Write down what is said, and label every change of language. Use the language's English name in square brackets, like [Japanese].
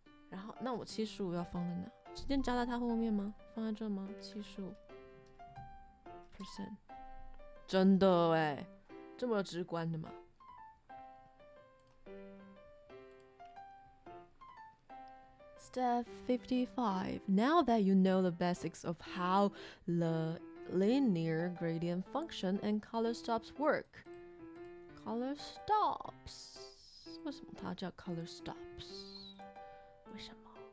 [Chinese] 然后，那我75要放在哪？直接加在它后面吗？放在这吗？75%，真的哎，这么直观的吗？ [English] Step 55. Now that you know the basics of how the linear gradient function and color stops work. Color stops. [Chinese] 为什么它叫 color stops? 为什么？